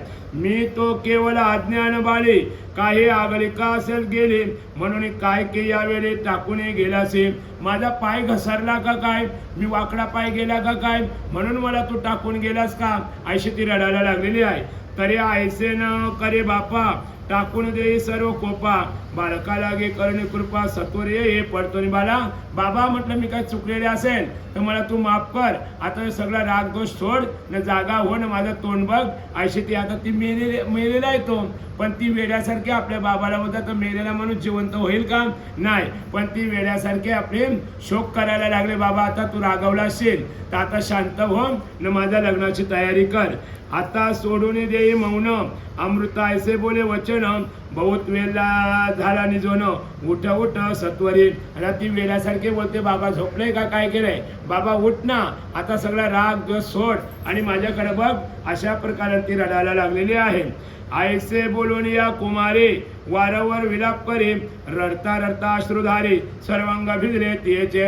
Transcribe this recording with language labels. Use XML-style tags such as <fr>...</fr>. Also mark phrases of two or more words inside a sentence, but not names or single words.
<mr>मी तो केवळ अज्ञान बाळे, काही आगळे का असेल गेले, म्हणून काय के यावेळी टाकून गेलासे. माझा पाय घसरला का काय? मी वाकडा पाय गेला का काय? म्हणून मला तू टाकून गेलास का? अशी ती रडायला लागलेली आहे. तरी ऐसे न करे बापा, टाकून दे सर्व कोपा. बालका लागे करणे कृपा, सत्वरे हे पडतो बाला. बाबा म्हटलं मी काय चुकलेले असेल तर मला तू माफ कर. आता सगळा राग दोष सोड न जागा हो न माझं तोंड बघ. अशी ती आता ती मेलेला आहे तो. पण ती वेड्यासारखी आपल्या बाबाला होता तर मेलेला माणूस जिवंत होईल का? नाही. पण ती वेड्यासारखी आपले शोक करायला लागले. बाबा आता तू रागवला असेल तर आता शांत हो न माझ्या लग्नाची तयारी कर. आता सोडून देई मौन, अमृता ऐसे बोले वचन. बहुत वेळा झाला निजोन, उठ उठ सत्वरी. आता ती वेड्यासारखी बोलते बाबा झोपले का काय केलंय? बाबा उठ ना, आता सगळा राग द्वेष सोड आणि माझ्याकडे बघ. अशा प्रकारे ती रडायला लागलेली आहे. ऐसे बोलून या कुमारी वारंवार विलाप करे, रडता रडता अश्रुधारे सर्वांग भिजले तिचे.</mr>